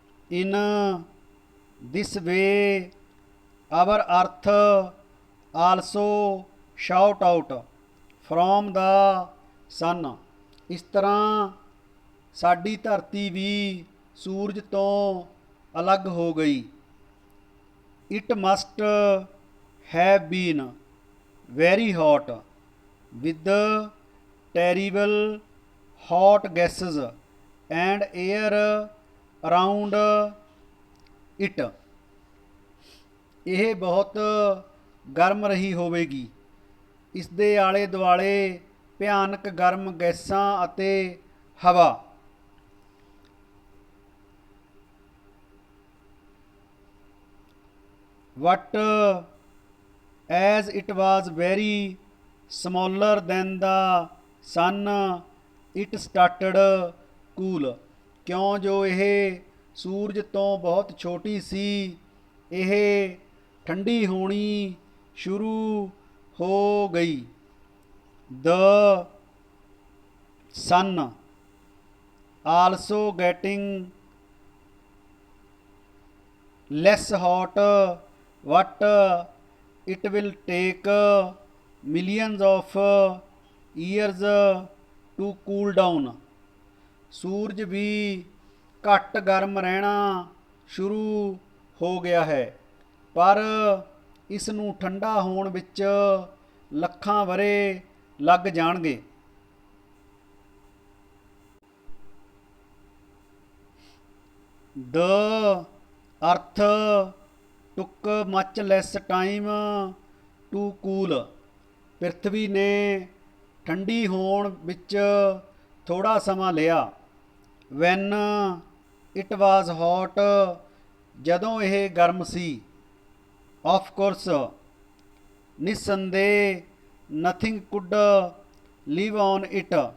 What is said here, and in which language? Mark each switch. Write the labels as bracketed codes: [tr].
[en] in this way our earth also shout out from the sun, [pa] ਇਸ ਤਰ੍ਹਾਂ ਸਾਡੀ ਧਰਤੀ ਵੀ ਸੂਰਜ ਤੋਂ ਅਲੱਗ ਹੋ ਗਈ. [en] It must have been very hot, with terrible hot gases and air around it. [pa] ਇਹ ਬਹੁਤ ਗਰਮ ਰਹੀ ਹੋਵੇਗੀ। ਇਸ ਦੇ ਆਲੇ ਦੁਆਲੇ ਭਿਆਨਕ ਗਰਮ ਗੈਸਾਂ ਅਤੇ ਹਵਾ। [en] But as it was very smaller than the sun, it started cool। [pa] ਕਿਉਂ ਜੋ ਇਹ ਸੂਰਜ ਤੋਂ ਬਹੁਤ ਛੋਟੀ ਸੀ, ਇਹ ਠੰਡੀ ਹੋਣੀ ਸ਼ੁਰੂ ਹੋ ਗਈ। [en] The sun also getting less hot, but it will take millions of years to cool down। [pa] ਸੂਰਜ ਵੀ ਘੱਟ ਗਰਮ ਰਹਿਣਾ ਸ਼ੁਰੂ ਹੋ ਗਿਆ ਹੈ, ਪਰ ਇਸ ਨੂੰ ਠੰਡਾ ਹੋਣ ਵਿੱਚ ਲੱਖਾਂ ਵਰ੍ਹੇ ਲੱਗ ਜਾਣਗੇ। [en] The earth took much less time to cool। [pa] ਪ੍ਰਿਥਵੀ ਨੇ ਠੰਡੀ ਹੋਣ ਵਿੱਚ ਥੋੜਾ ਸਮਾਂ ਲਿਆ। [en] When it was hot, [pa] ਜਦੋਂ ਇਹ ਗਰਮ ਸੀ। [en] Of course, [pa] ਨਿਸੰਦੇਹ [en] nothing could live on it।